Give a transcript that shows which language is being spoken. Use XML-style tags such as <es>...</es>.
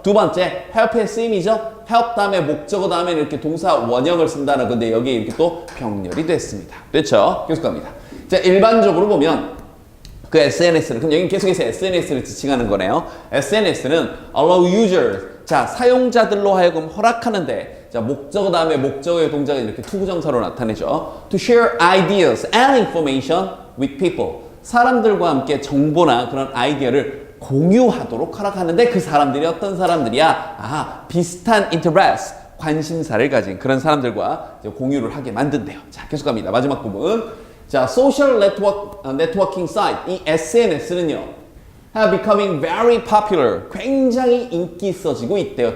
<ko>두 번째, help의 쓰임이죠. help 다음에 목적어 다음에 이렇게 동사 원형을 쓴다는 건데 여기에 이렇게 또 병렬이 됐습니다. 됐죠? 계속 갑니다. 자, 일반적으로 보면 그 SNS는, 그럼 여기 계속해서 SNS를 지칭하는 거네요. SNS는</ko> <en>allow users,</en> <ko>자, 사용자들로 하여금 허락하는데, 자, 목적어 다음에 목적어의 동작은 이렇게 투부정사로 나타내죠.</ko> <en>To share ideas and information with people.</en> <ko>사람들과 함께 정보나 그런 아이디어를 공유하도록 허락하는데 그 사람들이 어떤 사람들이야? 비슷한 interest, 관심사를 가진 그런 사람들과 이제 공유를 하게 만든대요. 자, 계속 갑니다. 마지막 부분. 자, social networking site, 이 SNS는요.</ko> <en>have becoming very popular.</en> <ko>굉장히 인기 있어지고 있대요.</ko>